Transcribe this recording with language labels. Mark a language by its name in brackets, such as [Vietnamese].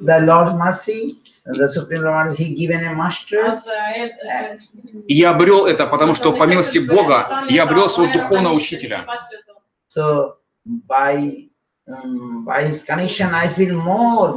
[English] The Lord's mercy, the Supreme Lord, He given a master. [Russian] И я обрел это, потому что по милости Бога я обрел своего духовного учителя. [English] So by His connection, I feel more.